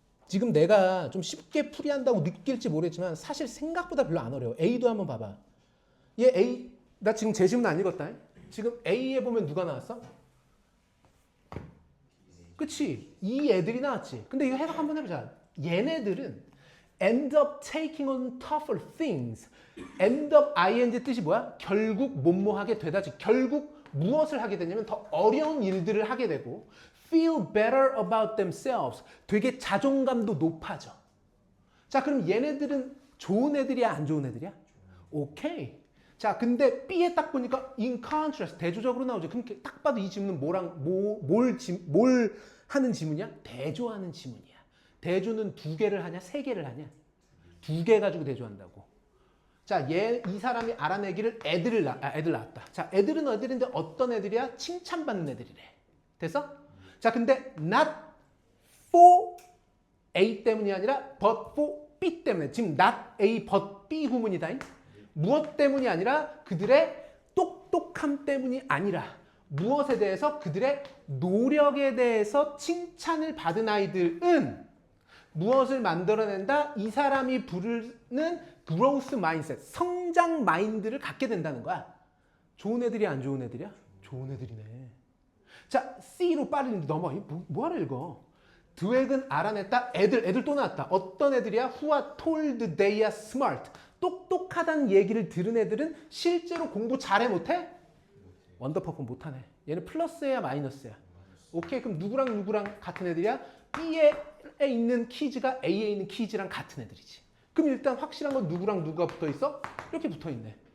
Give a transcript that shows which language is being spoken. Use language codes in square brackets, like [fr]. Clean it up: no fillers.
[ko] 지금 내가 좀 쉽게 풀이한다고 느낄지 모르겠지만 사실 생각보다 별로 안 어려워. A도 한번 봐봐. 얘 A, 나 지금 제시문 안 읽었다. 지금 A에 보면 누가 나왔어? 그치? 이 애들이 나왔지. 근데 이거 해석 한번 해보자. 얘네들은 [en] end up taking on tougher things. [ko] end up ing 뜻이 뭐야? 결국 뭐뭐하게 되다지. 결국 무엇을 하게 되냐면 더 어려운 일들을 하게 되고 [en] feel better about themselves. [ko] 되게 자존감도 높아져. 자, 그럼 얘네들은 좋은 애들이야, 안 좋은 애들이야? 오케이. 자, 근데 B에 딱 보니까 [en] in contrast, [ko] 대조적으로 나오죠. 그럼 딱 봐도 이 질문은 뭘 하는 지문이야? 대조하는 지문이야. 대조는 2개를 하냐? 3개를 하냐? 2개 가지고 대조한다고. 자, 이 사람이 알아내기를 애들 낳았다. 자, 애들은 애들인데 어떤 애들이야? 칭찬받는 애들이래. 됐어? 자, 근데 [en] not for A [ko] 때문이 아니라 [en] but for B [ko] 때문에. 지금 not A but B 후문이다. 무엇 때문이 아니라 그들의 똑똑함 때문이 아니라 무엇에 대해서 그들의 노력에 대해서 칭찬을 받은 아이들은 무엇을 만들어낸다? 이 사람이 부르는 growth mindset, 성장 마인드를 갖게 된다는 거야. 좋은 애들이 안 좋은 애들이야? 좋은 애들이네. 자, C로 빠르게 넘어. 뭐하러 읽어? 드웩은 알아냈다. 애들 또 나왔다. 어떤 애들이야? [en] Who are told they are smart. [ko] 똑똑하다는 얘기를 들은 애들은 실제로 공부 잘해 못해? 원더퍼프 못하네. 얘는 플러스야 마이너스야? 오케이, 그럼 누구랑 같은 애들이야? B에 있는 키즈가 A에 있는 키즈랑 같은 애들이지. 그럼 일단 확실한 건 누구랑 누가 붙어 있어? 이렇게 붙어 있네.